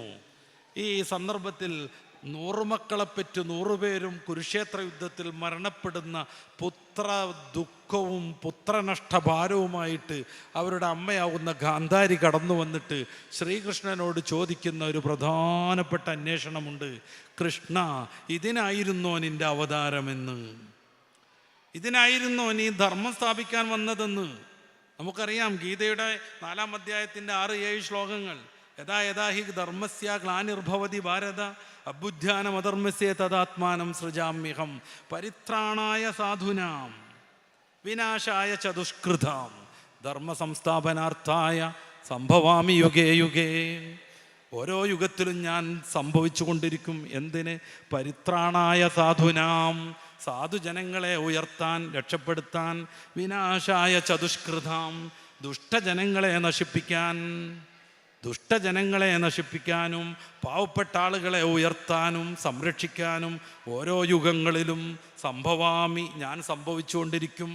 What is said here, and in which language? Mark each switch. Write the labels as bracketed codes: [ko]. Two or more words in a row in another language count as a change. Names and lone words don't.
[ml] ഈ സന്ദർഭത്തിൽ 100 മക്കളെപ്പറ്റ് 100 പേരും കുരുക്ഷേത്ര യുദ്ധത്തിൽ മരണപ്പെടുന്ന പുത്ര ദുഃഖവും പുത്രനഷ്ടഭാരവുമായിട്ട് അവരുടെ അമ്മയാവുന്ന ഗാന്ധാരി കടന്നു വന്നിട്ട് ശ്രീകൃഷ്ണനോട് ചോദിക്കുന്ന ഒരു പ്രധാനപ്പെട്ട അന്വേഷണമുണ്ട്. കൃഷ്ണ, ഇതിനായിരുന്നോ നിന്റെ അവതാരമെന്ന്? ഇതിനായിരുന്നോ നീ ധർമ്മം സ്ഥാപിക്കാൻ വന്നതെന്ന്? നമുക്കറിയാം, ഗീതയുടെ 4-ാം അധ്യായത്തിൻ്റെ 6-7 ശ്ലോകങ്ങൾ. [sa] യഥാ യഥാ ഹി ധർമ്മസ്യ ഗ്ലാനിർഭവതി ഭാരത അബുദ്ധ്യാനമധർമ്മസ്യ തദാത്മാനം സൃജാമ്യഹം പരിത്രാണായ സാധുനാം വിനാശായ ചതുഷ്കൃതാം ധർമ്മ സംസ്ഥാപനാർത്ഥായ സംഭവാമി യുഗേ യുഗേ. [ml] ഓരോ യുഗത്തിലും ഞാൻ സംഭവിച്ചു കൊണ്ടിരിക്കും. എന്തിന്? [sa] പരിത്രാണായ സാധുനാം, [ml] സാധുജനങ്ങളെ ഉയർത്താൻ, രക്ഷപ്പെടുത്താൻ. [sa] വിനാശായ ചതുഷ്കൃതാം, [ml] ദുഷ്ടജനങ്ങളെ നശിപ്പിക്കാനും പാവപ്പെട്ട ആളുകളെ ഉയർത്താനും സംരക്ഷിക്കാനും ഓരോ യുഗങ്ങളിലും സംഭവാമി, ഞാൻ സംഭവിച്ചുകൊണ്ടിരിക്കും.